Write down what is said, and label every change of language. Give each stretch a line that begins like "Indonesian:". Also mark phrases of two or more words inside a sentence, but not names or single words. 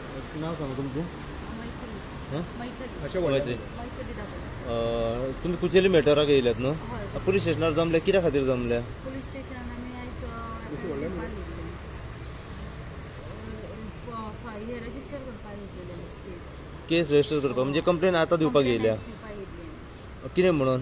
Marathi: नाव सांगा तुमचं.
Konkani: मैत्री. मैत्री. मैत्री दाखल. तुम्ही कुचेली मॅटराक येयल्यात न्हू. पुलीस स्टेशनार जमल्या कित्या खातीर जमल्या? पुलीस स्टेशनान आमी आयज हे रजिस्टर करपाक येतलेले केस. केस रजिस्टर करपाक म्हणजे कंप्लेन आतां दिवपाक येयल्या. कितें म्हणून?